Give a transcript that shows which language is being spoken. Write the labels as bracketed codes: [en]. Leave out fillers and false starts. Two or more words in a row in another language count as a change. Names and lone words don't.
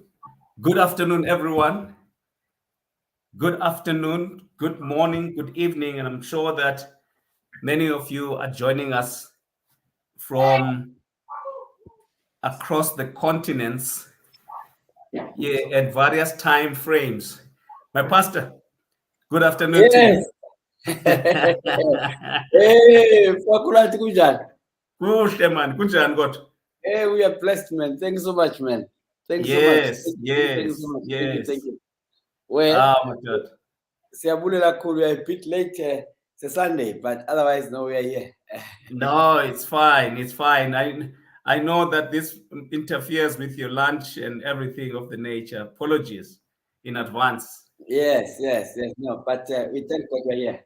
[en] Good afternoon, everyone. Good afternoon, good morning, good evening. And I'm sure that many of you are joining us from across the continents, yeah, at various time frames. My pastor, good afternoon to Yes. you. Hey, Fakulati Kujan. [xh] Kuhle man, kunjani kodwa? [en] Hey, we are blessed, man. Thank you so much, man. Thank you so much. Yes, Thank you so yes, much. Thank yes. you. Well, Ah, my God. [xh] siyabulela kakhulu. [en] We are a bit late. It's a Sunday, but otherwise, no, we are here. No, it's fine. It's fine. I know that this interferes with your lunch and everything of the nature. Apologies in advance. Yes. No, but we thank God we are here.